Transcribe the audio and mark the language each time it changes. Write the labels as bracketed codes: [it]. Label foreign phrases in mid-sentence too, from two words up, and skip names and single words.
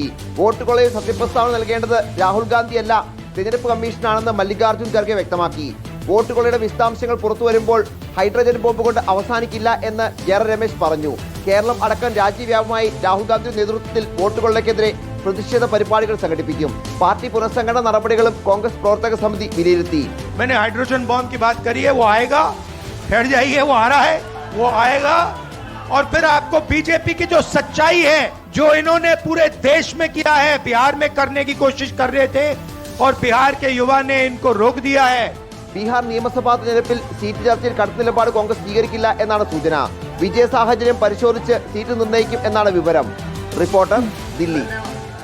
[ml] വോട്ടുകൊള്ളയിൽ സത്യപ്രസ്താവന നൽകേണ്ടത് രാഹുൽ ഗാന്ധിയല്ല, തെരഞ്ഞെടുപ്പ് കമ്മീഷനാണെന്ന് മല്ലികാർജുൻ ഖർഗെ വ്യക്തമാക്കി. വോട്ടുകൊള്ളയുടെ വിശദാംശങ്ങൾ പുറത്തു വരുമ്പോൾ [en] hydrogen bomb [ml] കൊണ്ട് അവസാനിക്കില്ല എന്ന് ജയറാം രമേശ് പറഞ്ഞു. കേരളം അടക്കം രാജ്യവ്യാപകമായി രാഹുൽ ഗാന്ധിയുടെ നേതൃത്വത്തിൽ വോട്ടുകൊള്ളയ്ക്കെതിരെ പ്രതിഷേധ പരിപാടികൾ സംഘടിപ്പിക്കും. പാർട്ടി പുനഃസംഘടന നടപടികളും കോൺഗ്രസ് പ്രവർത്തക സമിതി വിലയിരുത്തി. [hi] मैंने [en] hydrogen bomb [hi] की बात करी है, वो आएगा, ठहर जाइए, वो आ रहा है, वो आएगा। और फिर आपको बीजेपी की जो सच्चाई है, जो इन्होंने पूरे देश में किया है, बिहार में करने की कोशिश कर रहे थे और बिहार के युवा ने इनको रोक दिया है. [ml] ബീഹാർ നിയമസഭാ തെരഞ്ഞെടുപ്പിൽ സീറ്റ് ചർച്ചയിൽ കടുത്ത നിലപാട് കോൺഗ്രസ് സ്വീകരിക്കില്ല എന്നാണ് സൂചന. വിജയ സാഹചര്യം പരിശോധിച്ച് സീറ്റ് നിർണ്ണയിക്കും എന്നാണ് വിവരം. റിപ്പോർട്ടർ, ദില്ലി.